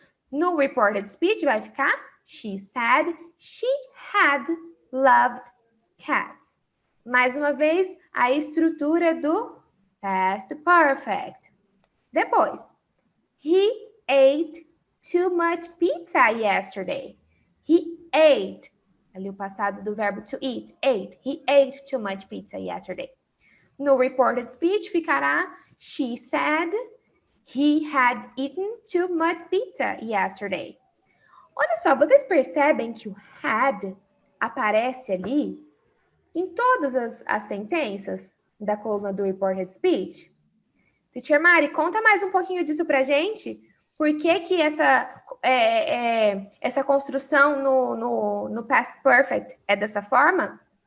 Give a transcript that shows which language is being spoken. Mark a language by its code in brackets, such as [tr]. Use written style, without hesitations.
[en] No reported speech [pt] vai ficar [en] she said she had loved cats. [pt] Mais uma vez, a estrutura do past perfect. [en] Depois, he ate too much pizza yesterday. He ate. [pt] Ali o passado do verbo [en] to eat. Ate. He ate too much pizza yesterday. No reported speech ficará she said he had eaten too much pizza yesterday. [pt] Olha só, vocês percebem que o had aparece ali em todas as sentenças da coluna do reported speech? Teacher Mari, conta mais um pouquinho disso pra gente. Por que essa construção no past perfect é dessa forma?